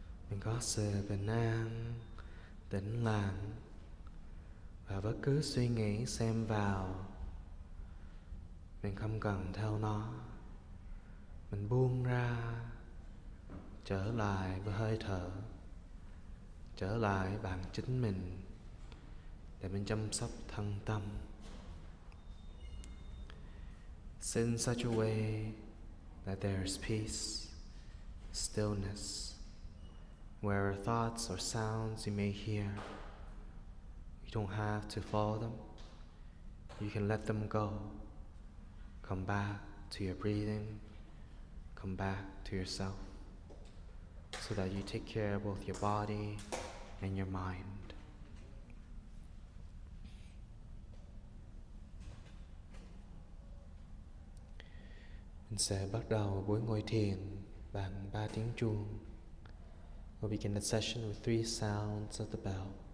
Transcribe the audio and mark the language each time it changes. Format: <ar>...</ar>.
<vi>Mình có sự bình an, tĩnh lặng và bất cứ suy nghĩ xen vào, mình không cần theo nó. Mình buông ra, trở lại với hơi thở, trở lại bản chính mình để mình chăm sóc thân tâm.</vi> <en>Sit in such a way that there is peace, stillness. Where thoughts or sounds you may hear, you don't have to follow them. You can let them go. Come back to your breathing. Come back to yourself, so that you take care of both your body and your mind.</en> <vi>Mình sẽ bắt đầu buổi ngồi thiền bằng 3 tiếng chuông.</vi> <en>We'll begin the session with 3 sounds of the bell.</en>